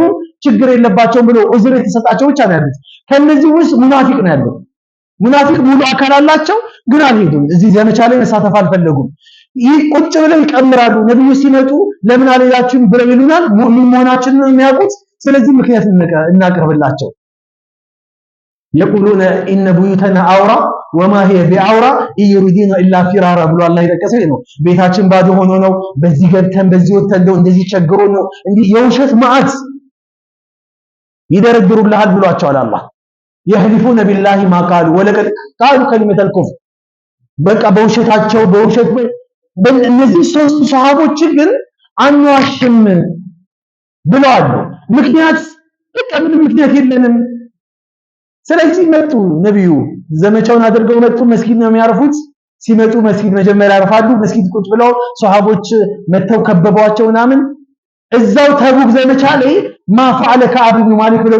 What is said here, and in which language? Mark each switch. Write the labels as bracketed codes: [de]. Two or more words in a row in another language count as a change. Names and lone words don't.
[am] ችግር የለባቸውም ብሎ ዑዝር የተሰጣቸው ብቻ ነው ያሉት። ከነዚህ ውስጥ ሙናፊቅ ነው ያለው። ሙናፊቅ ሙሉ አካል አላቸው ግን አልሄዱም። እዚህ ዘመቻ ላይ መሳተፍ አልፈለጉም። ይህ ቁጭ ብለው ይቀምራሉ። ነብዩ ሲመጡ ለምን አልሄዳችሁም ብለው ይሉናል። ሙእሚን መሆናችንን ነው የሚያውቁት። ስለዚህ ምክንያት እናቀርብላቸው። [ar] يقولون ان بيوتنا عورة وما هي بعورة يريدون الا فرارا [am] ብሎ አላህ የጠቀሰው ነው። ቤታችን ባዶ ሆኖ ነው በዚህ ገብተን በዚህ ወጥተን እንደዚህ ቸግሮ ነው እንዲህ የውሸት መዓት ይደረድሩልሃል ብሏቸዋል አላህ። [ar] يحلفون بالله ما قالوا ولقد قالوا كلمة الكفر [am] በቃ በውሸታቸው በውሸት እነዚህ 3 ሷሃቦች ግን አንዋሽም ብለዋል። ምክንያት በቃ ምንም ምክንያት የለንም። ስለዚህ መጡ። ነብዩ ዘመቻውን አድርገው መጡ። መስጊድ ነው የሚያርፉት። ሲመጡ መስጊድ መጀመሪያ ያርፋሉ። መስጊድ ቁጭ ብለው ሷሃቦች መተው ከበቧቸው ምናምን። እዛው ተቡክ ዘመቻ ላይ [ar] ما فعل كعب بن مالك [am] ብለው